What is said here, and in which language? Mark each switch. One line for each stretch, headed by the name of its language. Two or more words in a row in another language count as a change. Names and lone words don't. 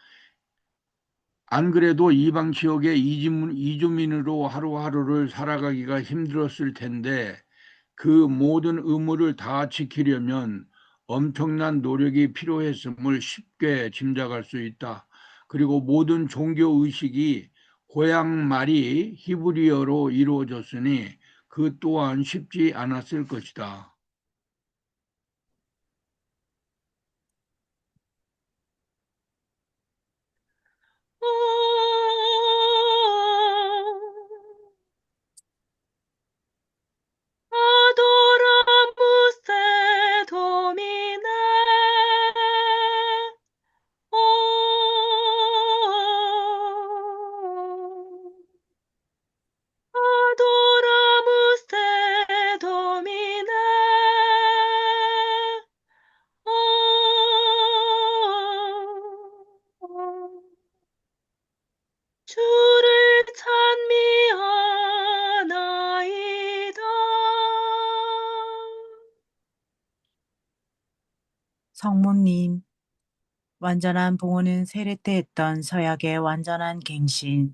Korean: 안 그래도 이방 지역의 이주민으로 하루하루를 살아가기가 힘들었을 텐데 그 모든 의무를 다 지키려면 엄청난 노력이 필요했음을 쉽게 짐작할 수 있다. 그리고 모든 종교 의식이 고향 말이 히브리어로 이루어졌으니 그 또한 쉽지 않았을 것이다.
Latin: Adoramus te, Domine. Adoramus te, Domine.
Korean: 주를 찬미하나이다. 성모님, 완전한 봉헌은 세례 때 했던 서약의 완전한 갱신.